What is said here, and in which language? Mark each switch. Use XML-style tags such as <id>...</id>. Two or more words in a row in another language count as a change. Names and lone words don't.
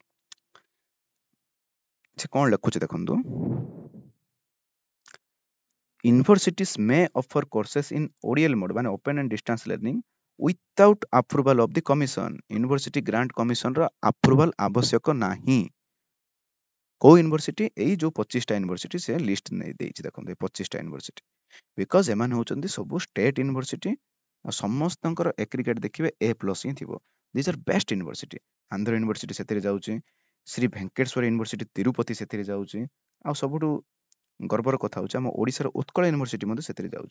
<or>ସେ କଣ ଲେଖୁଛି ଦେଖନ୍ତୁ</or> <en>Universities may offer courses in ODL mode माने open and distance learning without approval of the commission. University grant commission ର approval</en> <or>ଆବଶ୍ୟକ ନାହିଁ। କୋଉ ୟୁନିଭର୍ସିଟି? ଏଇ ଯୋଉ 25ଟା ୟୁନିଭର୍ସିଟି ସେ ଲିଷ୍ଟ ନେଇ ଦେଇଛି ଦେଖନ୍ତୁ, ଏଇ 25ଟା ୟୁନିଭର୍ସିଟି, ବିକଜ ଏମାନେ ହଉଛନ୍ତି ସବୁ</or> <en>state university</en> <or>ଆଉ ସମସ୍ତଙ୍କର ଏଗ୍ରିଗେଟ ଦେଖିବେ A+ ହିଁ ଥିବ।</or> <en>this are best university.</en> <or>ଆନ୍ଧ୍ର ୟୁନିଭର୍ସିଟି ସେଥିରେ ଯାଉଛି, ଶ୍ରୀ ଭେଙ୍କଟେଶ୍ୱର ୟୁନିଭର୍ସିଟି ତିରୁପତି ସେଥିରେ ଯାଉଛି, ଆଉ ସବୁଠୁ ଗର୍ବର କଥା ହଉଛି ଆମ ଓଡ଼ିଶାର ଉତ୍କଳ ୟୁନିଭର୍ସିଟି ମଧ୍ୟ ସେଥିରେ ଯାଉଛି।</or>